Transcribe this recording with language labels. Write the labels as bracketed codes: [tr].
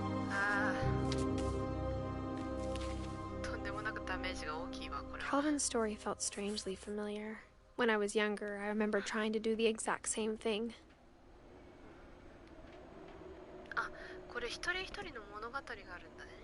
[ja] あー、とんでもなくダメージが大きいわ、これは。 [en] Calvin's story felt strangely familiar. When I was younger, I remember trying to do the exact same thing. [ja] あ、これ一人一人の物語があるんだね。